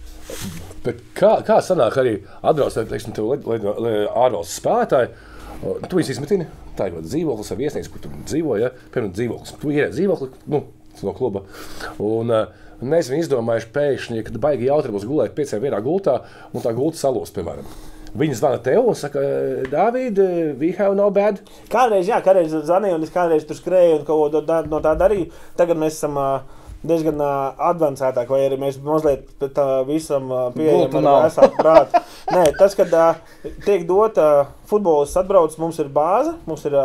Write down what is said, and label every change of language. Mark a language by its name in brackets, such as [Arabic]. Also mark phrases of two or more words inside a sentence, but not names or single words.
[Latvian] Bet kā sanāk arī atbrauc, teiksim, ārvalsts spēlētāji, tu viņus izmetini, tā ir dzīvoklis vai viesnīca, kur tu dzīvo, ja? Piemēram, dzīvoklis. Tu ierēd dzīvokli, nu, no kluba, un mēs viņu izdomājuši pēkšņi, kad baigi jautri būs gulēt 5 vienā gultā, un tā gulta salos, piemēram. Viņi zvana tev un saka, [English] David, we have no bed. [Latvian] Kādreiz zvanīju, un es kādreiz tur skrēju un kaut ko no tā darīju. Tagad mēs esam diezgan advancētāk, vai arī mēs mazliet visam pieejam ar vesāku prātu. Nē, tas, kad tiek dota futbolists atbrauc, mums ir bāze, mums ir...